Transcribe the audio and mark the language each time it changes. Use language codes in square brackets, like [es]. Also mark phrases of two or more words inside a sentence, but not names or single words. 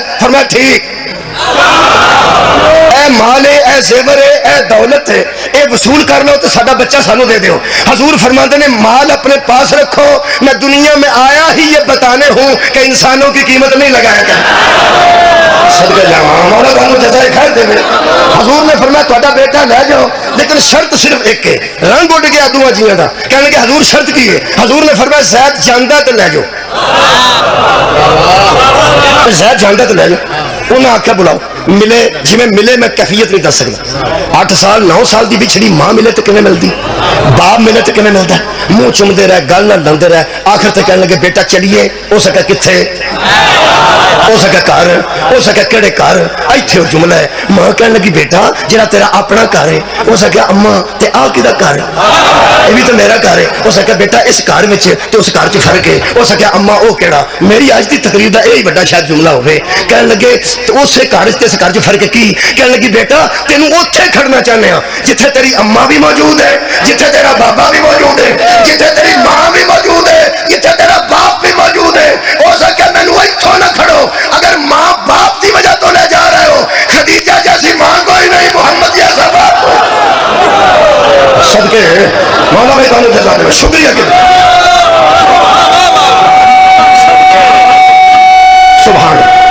[pa] فرمایا ٹھیک، اے مال ہے، اے زیور ہے، اے دولت ہے، اے وصول کر لو تو ساڈا بچہ سانوں دے دو. [ur] حضور فرماتے نے مال اپنے پاس رکھو، میں دنیا میں آیا ہی یہ بتانے ہوں کہ انسانوں کی قیمت نہیں لگایا گیا. [pa] صدقے جاواں مولا تانوں جزائے خیر دے. حضور نے فرمایا تہاڈا بیٹا لے جاؤ لیکن شرط صرف ایک ہے. رنگ اڈ گیا دوواں جیاں دا. کہنے کہ حضور شرط کی ہے؟ حضور نے فرمایا زید جاندا تے لے جاؤ. زید جاندا تے لے جاؤ. انہاں آکھیا بلاؤ. ملے جی میں ملے میں کیفیت نہیں دس سکتا. 8 سال 9 سال دی بچھڑی ماں ملے تو کیویں ملدی, باپ ملے تو کیویں ملدا. منہ چومدے رہے گل نہ لاندے رہے. آخر تے کہنے لگے بیٹا چلیے. ہو سکا کتھے, ہو سکا گھر, ہو سکا کہڑے گھر. ایتھے جملہ ہے. ماں کہنے لگی بیٹا جڑا تیرا اپنا گھر ہے. ہو سکا اما تے آ کدا گھر, یہ بھی تو میرا گھر ہے. ہو سکا بیٹا اس گھر وچ تے اس گھر چ فرق ہے. ہو سکا اما او کیڑا. میری اج دی تقریر دا یہی بڑا شاید جملہ ہوے. کہنے لگے اسے گھر تے اس گھر چ فرق کی. کہنے لگی بیٹا تینوں اوتھے کھڑنا چاہنے ہاں جتھے تیری اما بھی موجود ہے, جتھے تیرا بابا بھی موجود ہے, جتھے تیری ماں بھی موجود ہے, جتھے تیرا باپ بھی موجود ہے. ہو سکے مینوں ایتھوں نہ کھڑو. [ur] اگر ماں باپ کی وجہ تو لے جا رہے ہو, خدیجہ جیسی ماں کوئی نہیں, محمد جیسا باپ. [pa] صدقے مولا میں تانوں جزا دے. شکریہ کہ سبحان.